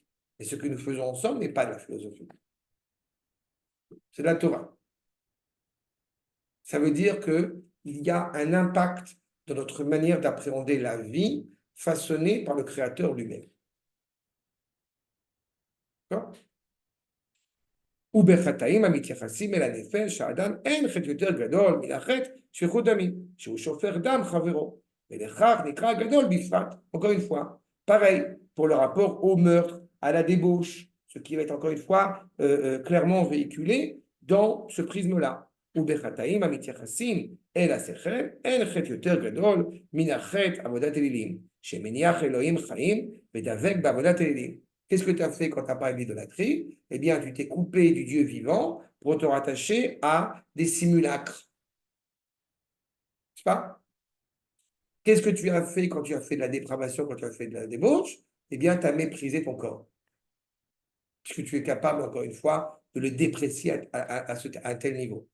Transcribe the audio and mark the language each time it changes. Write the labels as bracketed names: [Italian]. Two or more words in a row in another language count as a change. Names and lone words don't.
[French] Et ce que nous faisons ensemble n'est pas de la philosophie. C'est de la Torah. Ça veut dire qu'il y a un impact dans notre manière d'appréhender la vie façonnée par le Créateur lui-même. D'accord? [Hebrew] ובחטאים המתייחסים אל הנפש, האדם אין חטא יותר גדול מן החטא שפיכות דמים, שהוא שופך דם חברו, ולכך נקרא גדול בפרט. [French] Encore une fois, pareil pour le rapport au meurtre, à la débauche, ce qui va être encore une fois clairement véhiculé dans ce prisme-là. [Hebrew] ובחטאים המתייחסים אל השכל, אין חטא יותר גדול מן החטא עבודת אלילים, שמניח אלוהים חיים ודבק בעבודת אלילים. [French] Qu'est-ce que tu as fait quand tu as parlé d'idolâtrie? Eh bien, tu t'es coupé du Dieu vivant pour te rattacher à des simulacres. N'est-ce pas? Qu'est-ce que tu as fait quand tu as fait de la dépravation, quand tu as fait de la débauche? Eh bien, tu as méprisé ton corps. Puisque tu es capable, encore une fois, de le déprécier à un tel niveau.